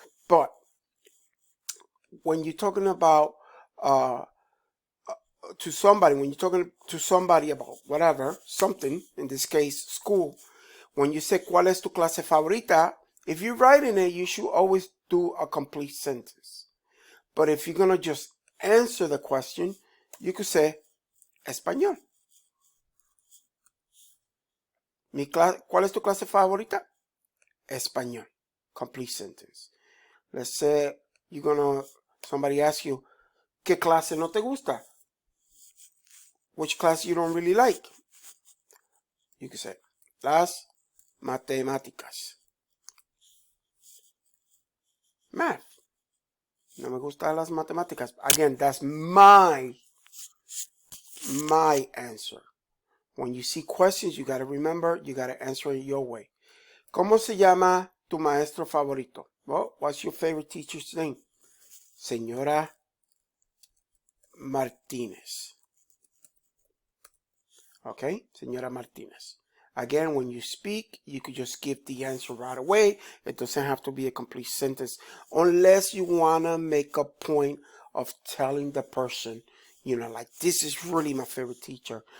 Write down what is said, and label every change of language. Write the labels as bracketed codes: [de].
[en] But when you're talking about to somebody, when you're talking to somebody about whatever, something, in this case, school, when you say, [es] ¿cuál es tu clase favorita? [en] If you're writing it, you should always do a complete sentence. But if you're going to just answer the question, you could say, español. [es] ¿Cuál es tu clase favorita? Español. [en] Complete sentence. Let's say somebody asks you, [es] ¿qué clase no te gusta? [en] Which class you don't really like? You can say, [es] las matemáticas. [en] Math. [es] No me gustan las matemáticas. [en] Again, that's my answer. When you see questions, you got to remember, you got to answer it your way. [es] ¿Cómo se llama tu maestro favorito? [en] Well, what's your favorite teacher's name? Señora Martinez. Okay, Señora Martinez. Again, when you speak, you could just give the answer right away. It doesn't have to be a complete sentence unless you want to make a point of telling the person, like, this is really my favorite teacher.